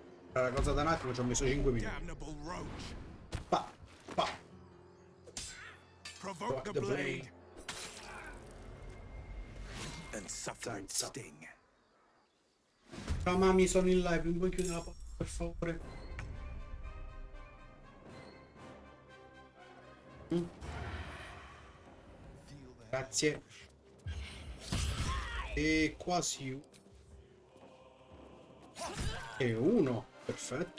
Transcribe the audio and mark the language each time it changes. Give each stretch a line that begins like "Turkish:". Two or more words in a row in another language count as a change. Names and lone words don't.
Italian: Era la cosa da un attimo, ci ho messo 5 minuti.
English: Damnable roach. Pa, pa. Provoke the blade. And suffer its sting.
Italian: Ciao mami, sono in live, mi puoi chiudere la porta per favore? Grazie. E quasi e uno, perfetto.